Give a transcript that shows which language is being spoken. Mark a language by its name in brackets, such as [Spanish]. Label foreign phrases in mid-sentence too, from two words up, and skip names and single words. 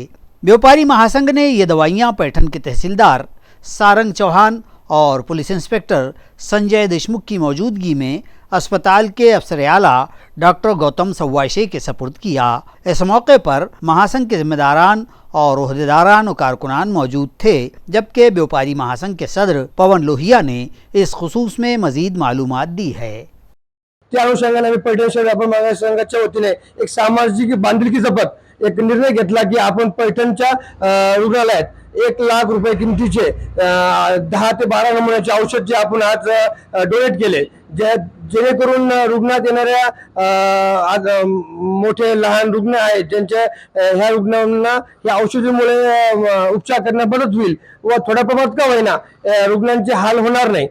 [Urdu] بیوپاری مہا سنگھ نے یہ دوائیاں پیٹھن کے تحصیلدار سارنگ چوہان اور پولیس انسپکٹر سنجے دیشمکھ کی موجودگی میں اسپتال کے افسر اعلیٰ ڈاکٹر گوتم سوائشے کے سپرد کیا۔ اس موقع پر مہا سنگھ کے ذمہ داران اور عہدیداران و کارکنان موجود تھے، جبکہ بیوپاری مہا سنگھ کے صدر پون لوہیا نے اس خصوص میں مزید معلومات دی ہے۔ [Marathi] त्या अनुषंगाने आम्ही पैठण शहर व्यापार महासंघ संघाच्या वतीने एक सामाजिक बांधिलकी जपत एक निर्णय घेतला की आपण पैठणच्या रुग्णालयात 1 लाख रुपये किमतीचे 10 ते 12 नमुन्याचे औषध जे आपण आज डोनेट केले, जेणेकरून रुग्णात येणाऱ्या आज मोठे लहान रुग्ण आहेत ज्यांच्या ह्या रुग्णांना या औषधामुळे उपचार करण्यास मदत होईल व थोड्या प्रमाणात का होईना रुग्णांचे हाल होणार नाही।